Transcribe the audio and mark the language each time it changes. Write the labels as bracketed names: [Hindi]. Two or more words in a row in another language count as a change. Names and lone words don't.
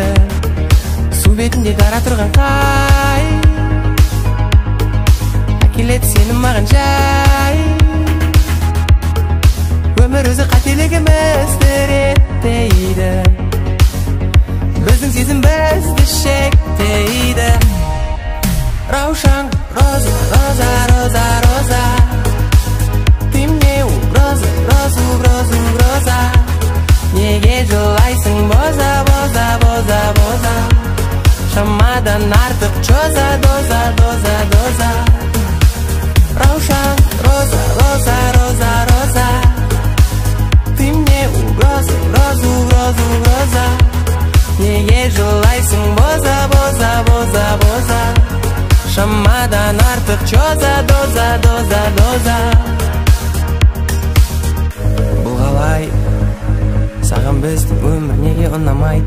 [Kazakh] Су бетінде дара тұрған қай, әкеледі сені маған жай. Өмір өзі қателігімізді реттейді, біздің сезім бізді шектейді. Раушан, роза, роза, роза, роза, [Russian] ты мне угроза, роза, угроза, угроза. [Kazakh] Неге жылайсың боза, боза, боза, боза. Шамадан артық чоза, доза, доза, доза. Раушан, роза, роза, роза, роза, [Russian] ты мне угроза, роза, угроза, угроза. [Kazakh] Неге жылайсың боза, боза, боза, боза. Шамадан артық чоза, доза, доза, доза. Бұл қалай, саған біздің өмір неге ұнамайды?